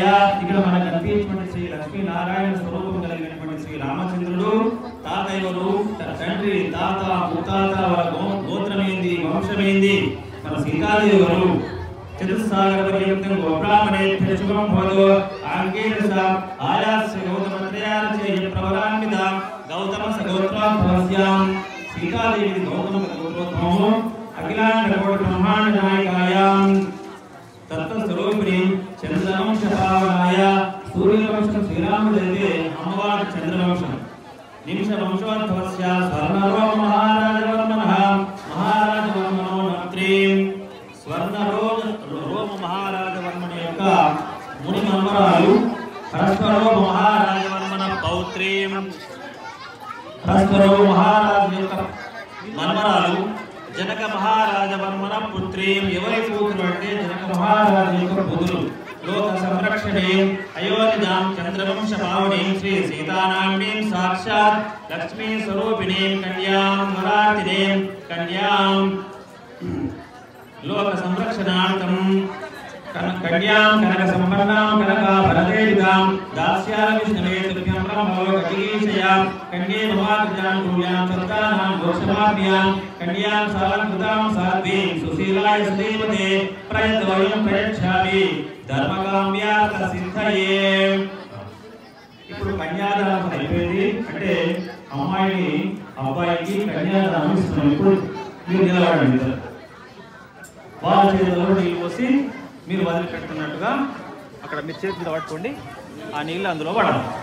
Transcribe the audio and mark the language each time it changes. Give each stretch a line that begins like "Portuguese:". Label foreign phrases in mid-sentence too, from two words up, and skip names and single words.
Telugu: ఇక్కడ మనకు కనిపించినటువంటి శ్రీ లక్ష్మీనారాయణ స్వరూపం కలిగినటువంటి శ్రీ రామచంద్రుడు తాత ఎవరు, తండ్రి, తాత, ముత్తాత, వాళ్ళ గోత్రం ఏంది, వంశం ఏంది, మన సీతాదేవి ఎవరు.
Sanskrit: చతుస్సాగర పర్యంతం గోబ్రాహ్మణేభ్యః శుభం భవతు ఆంగేరస ఆయాస్య గౌతమత్రయార్చేయ ప్రవరాన్వితాం గౌతమ సగోత్రోద్భవస్యాం.
Telugu: సీతాదేవి గౌతమ గోత్రోద్భవము,
Sanskrit: अखिलांडकोटि ब्रह्मांड नायकायां तत्वस्वरूपिणी चंद्रवंशपावनाय सूर्यवंशं श्रीरामदेवे अम्मवार चंद्रवंशं निमिषवंशोद्भवस्य स्वर्णरोम महाराजवर्मणः महाराजवर्मणो नत्रीं स्वर्णरोम महाराजवर्मणि
Telugu: యొక్క ముని మన్మరాలు
Sanskrit: పరస్పరో మహారాజవర్మణ పౌత్రీం
Telugu: పరస్పరో మహారాజు యొక్క మన్మరాలు
Sanskrit: జనక మహారాజవర్మణ పుత్రీం
Telugu: ఎవరి కూతురు అంటే జనక మహారాజు యొక్క కూతురు
Sanskrit: लोक संरक्षणे अयोध्यां चंद्रवंश पावनीं श्री सीतानाम्नीं साक्षात् लक्ष्मी स्वरूपिणीं कन्यां वरातिनीं कन्यां लोक संरक्षणार्थं कन्यां कनक संपन्नां कनकाभरणदेविकां दास्याविष्णवे तुभ्यं ब्रह्मलोकजीशयां कन्ये भवात्यां कुल्यां सत्तानां दोषमाभ्यां कन्यां सालङ्कृतां साध्वीं सुशीलाय श्रीमते प्रयतोऽयं प्रयच्छामि ధర్మకామ్యార్థ సిద్ధయే.
Telugu: ఇప్పుడు కన్యాదానం అయిపోయింది అంటే అమ్మాయిని అబ్బాయికి కన్యాదానం ఇస్తున్నాం. ఇప్పుడు మీరు నిలబడండి, వాళ్ళ చేతిలో నీళ్ళు పోసి మీరు వదిలిపెట్టుకున్నట్టుగా అక్కడ మీ చేతిలో పట్టుకోండి, ఆ నీళ్ళు అందులో పడాలి.